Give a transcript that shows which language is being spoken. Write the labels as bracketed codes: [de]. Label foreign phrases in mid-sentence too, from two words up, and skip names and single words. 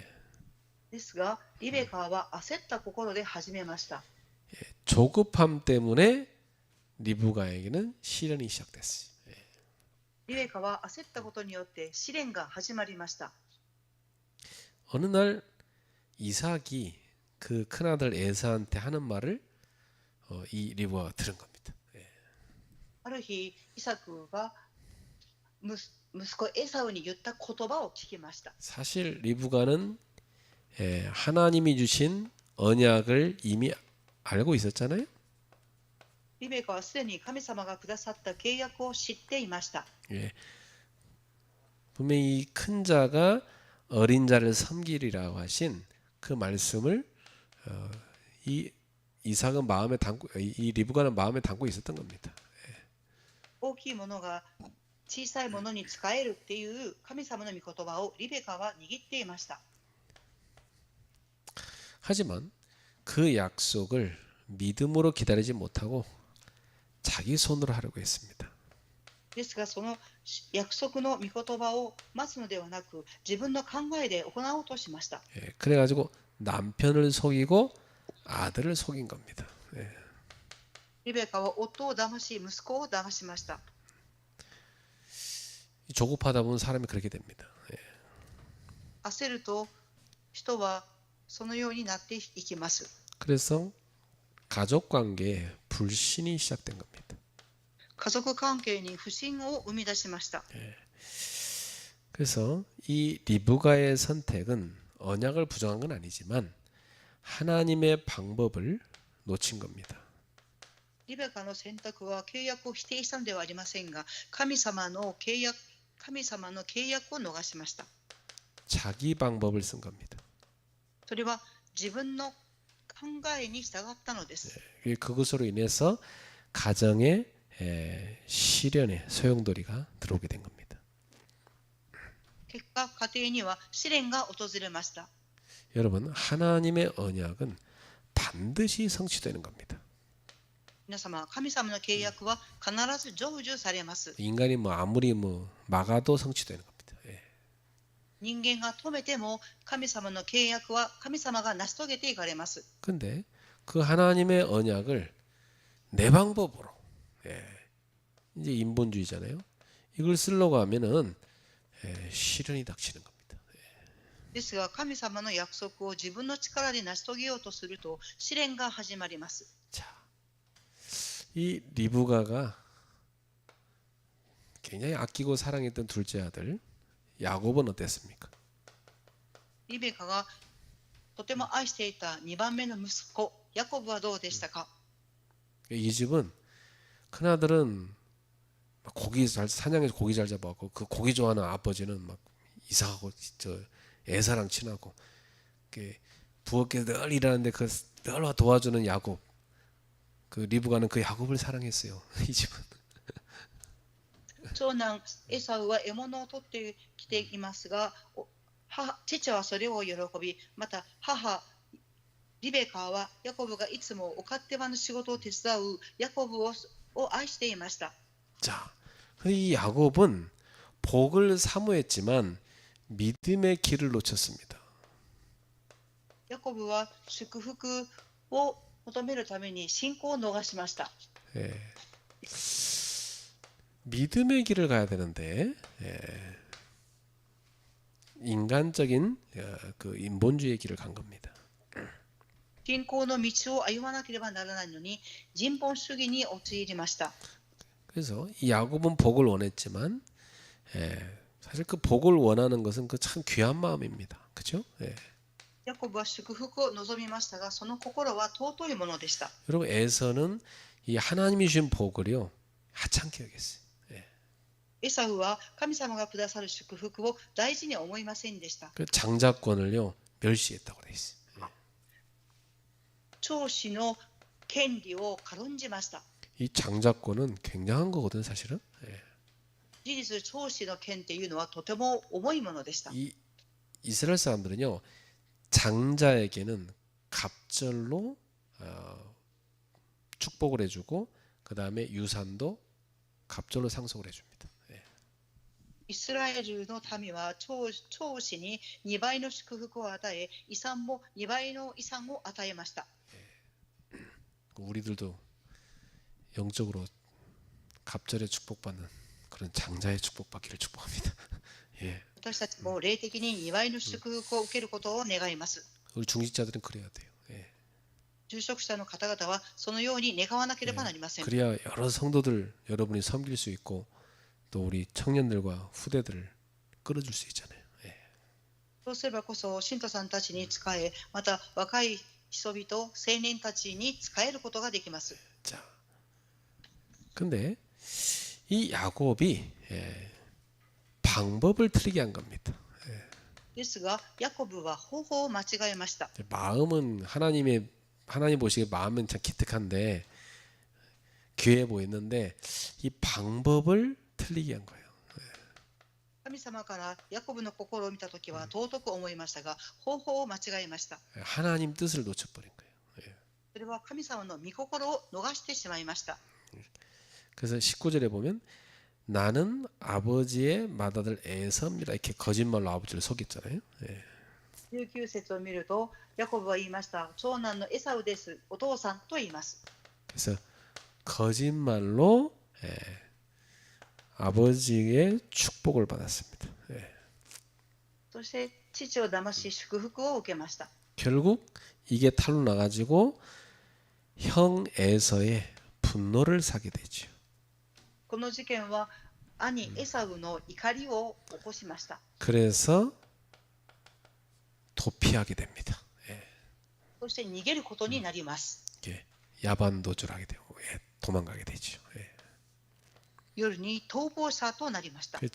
[ja] ですが、リベカは焦った心で始めました。 [ko] 조급함 때문에 리브가에게는 시련이 시작됐어요. [ja] リベカは焦ったことによって試練が始まりました。 [ko] 어느 날 이삭이 그 큰아들 에사한테 하는 말을 이 리브가가 들은 겁니다. [ja] ある日、イサクが息子エサウに言った言葉を聞きました。 [ko] 사실 리브가는 하나님이 주신 언약을 이미 알고 있었잖아요. [ja] リベカはすでに神様がくださった契約を知っていました。 [ko] 분명히 이 큰 자가 어린 자를 섬기리라고 하신 그 말씀을 이 이삭은 마음에 담고 이 리브가는 마음에 담고 있었던 겁니다. [ja] 大きいものが小さいものに使えるっていう神様の御言葉をリベカは握っていました。 [ko] 하지만 그 약속을 믿음으로 기다리지 못하고 자기 손으로 하려고 했습니다. [ja] ですが、その約束の御言葉を待つのではなく、自分の考えで行おうとしました。 [ko] 그래가지고 남편을 속이고 아들을 속인 겁니다. [ja] リベカは夫を騙し、息子を騙しました。 [ko] 조급하다 보면 사람이 그렇게 됩니다. [ja] 焦ると人はそのようになっていきます。 [ko] 그래서 가족 관계에 불신이 시작된 겁니다. [ja] 家族関係に不信を生み出しました。 [ko] 그래서 이 리브가의 선택은 언약을 부정한 건 아니지만 하나님의 방법을 놓친 겁니다. [ja] リベカの選択は契約を否定したのではありませんが、神様の契約を逃しました。 [ko] 자기 방법을 쓴 겁니다. [ja] それは自分の考えに従ったのです。 [ko] 그것으로 인해서 가정에 시련의 소용돌이가 들어오게 된 겁니다. [ja] 結果、家庭には試練が訪れました。 [ko] 여러분, 하나님의 언약은 반드시 성취되는 겁니다. [ja] 皆様、神様の契約は必ず成就されます。 [ko] 인간이 아무리 막아도 성취되는 겁니다. [ja] 人間が止めても神様の契約は神様が成し遂げていかれます。 [ko] 근데 그 하나님의 언약을 내 방법으로, 이제 인본주의잖아요. 이걸 쓰려고 하면은 시련이 닥치는 겁니다. [ja] ですが、神様の約束を自分の力で成し遂げようとすると試練が始まります。 [ko] 자, 이 리브가가 굉장히 아끼고 사랑했던 둘째 아들 야곱은 어땠습니까? [ja] リベカがとても愛していた2番目の息子ヤコブはどうでしたか？ [ko] 이 집은 큰 아들은 사냥해서 고기 잘 잡아갖고 그 고기 좋아하는 아버지는 막 이삭하고 에사랑 친하고 부엌에서 늘 일하는데 늘 도와주는 야곱, 그 리브가는 그 야곱을 사랑했어요. 이 집은. [ja] 長男エサウは獲物を取ってきていますが、父はそれを喜び、また母リベカはヤコブがいつもお勝手場の仕事を手伝うヤコブを愛していました。 [ko] 자, 이 야곱은 복을 사모했지만 믿음의 길을 놓쳤습니다. [ja] ヤコブは祝福を求めるために信仰を逃しました。 [ko] 믿음의 길을 가야 되는데 인간적인 그 인본주의의 길을 간 겁니다. [ja] 信仰の道を歩まなければならないのに人本主義に陥りました。 [ko] 그래서 이 야곱은 복을 원했지만 사실 그 복을 원하는 것은 그 참 귀한 마음입니다. 그렇죠? [ja] ヤコブは祝福を望みましたが、その心は尊いものでした。 [ko] 여러분 에서는 이 하나님이 주신 복을요 하찮게 여겼어요. [ja] エサウは神様がくださる祝福を大事に思いませんでした。 [ko] 그 장자권을요 멸시했다고 돼 있어요. [ja] 長子の権利を軽んじました。 [ko] 이 장자권은 굉장한 거거든 사실은. [ja] 事実、長子の権っていうのはとても重いものでした。 [ko] 이 이스라엘 사람들은요 장자에게는 갑절로 축복을 해주고 그 다음에 유산도 갑절로 상속을 해줍니다. [ja] イスラエルの民は長子に2倍の祝福を与え、遺産も2倍の遺産を与えました。 [ko] 우리들도 영적으로 갑절에 축복받는 그런 장자의 축복받기를 축복합니다. [ja] 私たちも霊的に2倍の祝福を受けることを願います。 [ko] 우리 중직자들은 그래야 돼요. [ja] 住職者の方々はそのように願わなければなりません。 [ko] 그래야 여러 성도들 여러분이 섬길 수 있고 또 우리 청년들과 후대들을 끌어줄 수 있잖아요. [ja] そうすればこそ信徒さんたちに仕え、また若い人々、青年たちに仕えることができます。 [ko] 자, 근데 이 야곱이 방법을 틀리게 한 겁니다. [ja] ですが、ヤコブは方法を間違えました。 [ko] 마음은 하나님의 하나님 보시기에 마음은 참 기특한데 귀해 보였는데 이 방법을 틀리게 한 거예요. [ja] 神様からヤコブの心を見たときは尊く思いましたが、方法を間違えました。 [ko] 하나님 뜻을 놓쳐버린 거예요. [ja] それは神様の御心を逃してしまいました。 [ko] 그래서 19절에 보면 나는 아버지의 맏아들 에섬이라 이렇게 거짓말로 아버지를 속였잖아요. [ja] 19 節を見ると、ヤコブは言いました。長男のエサウです。お父さんと言います。 [ko] 그래서 거짓말로 아버지의 축복을 받았습니다. [ja] そして父を騙し祝福を受けました。 [ko] 결국 이게 탈로 나가지고 형 에서의 분노를 사게 되죠. [ja] この事件は兄エサウの怒りを起こしました。 [ko] 그래서 도피하게 됩니다. [ja] そして逃げることになります。 [ko] 야반도주를 하게 되고 도망가게 되죠. [ja] 夜に逃亡者となりました。